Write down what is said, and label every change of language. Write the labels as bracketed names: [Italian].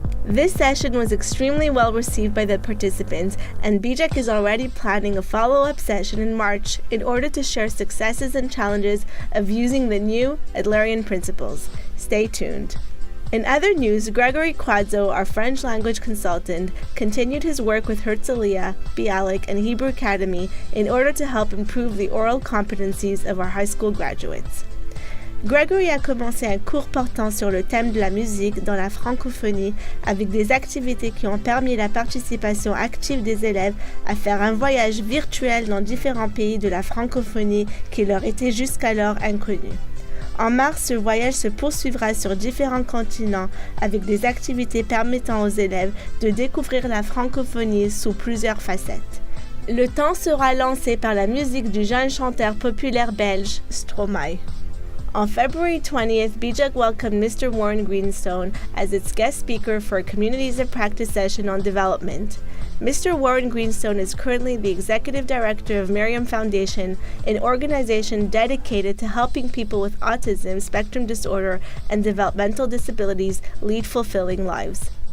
[English] This session was extremely well received by the participants, and BJEC is already planning a follow-up session in March in order to share successes and challenges of using the new Adlerian principles. Stay tuned. In other news, Gregory Quadzo, our French language consultant, continued his work with Herzliya, Bialik, and Hebrew Academy in order to help improve the oral competencies of our high school graduates. [French] Gregory a commencé un cours portant sur le thème de la musique dans la francophonie avec des activités qui ont permis la participation active des élèves à faire un voyage virtuel dans différents pays de la francophonie qui leur étaient jusqu'alors inconnus. En mars, ce voyage se poursuivra sur différents continents avec des activités permettant aux élèves de découvrir la francophonie sous plusieurs facettes. Le temps sera lancé par la musique du jeune chanteur populaire belge Stromae. [English] On February 20th, BJEC welcomed Mr. Warren Greenstone as its guest speaker for a Communities of Practice session on development. Mr. Warren Greenstone is currently the Executive Director of Miriam Foundation, an organization dedicated to helping people with autism, spectrum disorder, and developmental disabilities lead fulfilling lives.